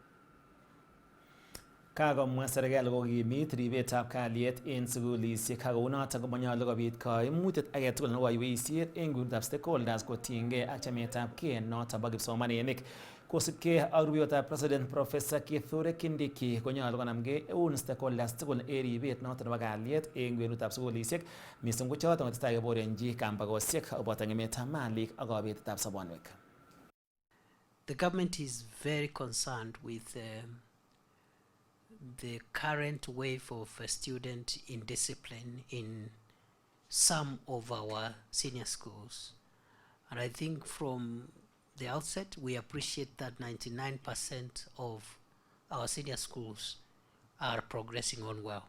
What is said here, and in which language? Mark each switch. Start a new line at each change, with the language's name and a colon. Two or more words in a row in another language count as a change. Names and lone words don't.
Kalenjin: Kakomwa serikali kokimit ribetab kalyet en sugulisiek ak kounoton komonyolu kobit koimutiet agetugul nebo kaiweisiet en kuundab stakeholders kotiengei ak chametabgei noton bo kipsomaninik. Kosibgei ak rubeiwotab President Professor Kithure Kindiki konyolu konamgei eun stakeholders tugul en ribet noton nebo kalyet en kwenutab sugulisiek missing ko choton kotesetai keborenji kambakosiek koboto ng'emetab malik ak kobetetab sobonwek.
English: The government is very concerned with the current wave of student indiscipline in some of our senior schools. And I think from the outset, we appreciate that 99% of our senior schools are progressing on well.